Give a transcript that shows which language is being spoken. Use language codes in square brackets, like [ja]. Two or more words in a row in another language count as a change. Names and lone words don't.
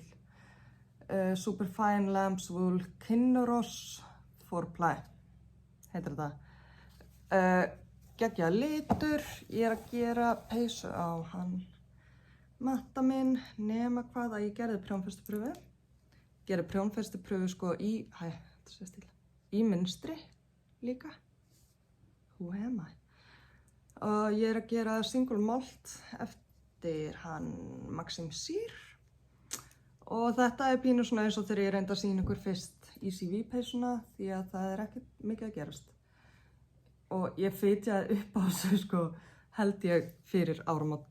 [is] Superfine Lambs Wool Kinross 4ply heitir þetta. Geggjaður litur. Ég að gera peysu á hann. Matta minn, nema hvað að ég gerði prjónfestupröfu. Gerði prjónfestupröfu sko í mynstri líka. [en] Who am I? [is] Og ég að gera single malt eftir hann Maxim Cyr. Og þetta pínu svona eins og þegar ég reyndi að sýna ykkur fyrst í CV-peysuna því að það ekkert mikið að gerast. Og ég fitjaði upp á þessu sko held ég fyrir áramót.